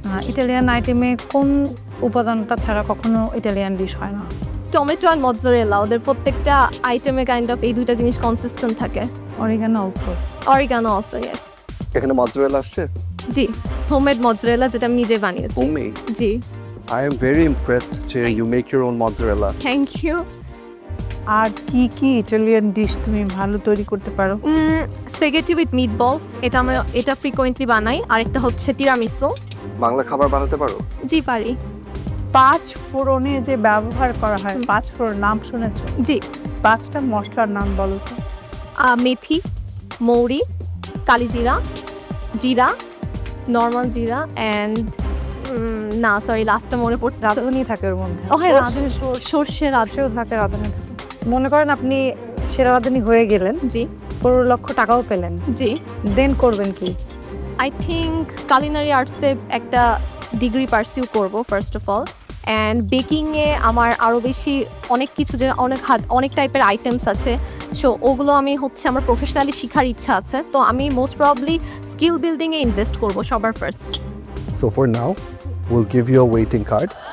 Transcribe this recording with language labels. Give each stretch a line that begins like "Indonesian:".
Bangla: Italian আইটেমে কোন উপাদানটা ছাড়া কখনো ইটালিয়ান ডিশ হয় না? টমেটো আর মৎজারেলা, ওদের প্রত্যেকটা আইটেমে কাইন্ড অফ এই দুইটা জিনিস কনসিস্টেন্ট থাকে।
English: Oregano also. Oregano also, yes.
Bangla: এখানে মজরেলা আসছে? জি, হোমমেড মৎজারেলা, যেটা আমি নিজে বানিয়েছি।
English: Homemade?
Bangla: G,
English: I am very impressed যে you make your own mozzarella. Thank you.
Bangla: আর কি কি ইটালিয়ান ডিশ তুমি ভালো তৈরি করতে পারো? স্প্যাগেটি উইথ মিট বলস, এটা ফ্রিকোয়েন্টলি বানাই। আরেকটা হচ্ছে তিরামিসু। বাংলা খাবার বানাতে পারো? জি পারি। 5 ফোড়নে যে ব্যবহার করা হয়, 5 ফোড়ন নাম শুনেছো? জি। 5টা মশলার নাম বলো তো। মেথি, মৌরি, কালিজিরা, জিরা, নর্মাল জিরা অ্যান্ড না সরি লাস্টটা মনে পড়তে। রাঁধুনি থাকে ওর মধ্যে। ও হ্যাঁ, সর্ষে রাঁধুনিও থাকে, রাঁধুনি থাকে। মনে করেন আপনি সেরা রাঁধুনি হয়ে গেলেন, জি 15 লক্ষ টাকাও পেলেন, জি। দেন করবেন কি?
English: I think
Bangla: কালিনারি আর্টসে একটা ডিগ্রি পারসিউ করব
English: first of all,
Bangla: অ্যান্ড বেকিংয়ে আমার আরও বেশি অনেক কিছু, যে অনেক টাইপের আইটেমস আছে, সো ওগুলো আমি আমার প্রফেশনালি শেখার ইচ্ছা আছে। তো আমি মোস্ট প্রবাবলি স্কিল বিল্ডিংয়ে ইনভেস্ট করব সবার first.
English: So for now, we'll give you a waiting card.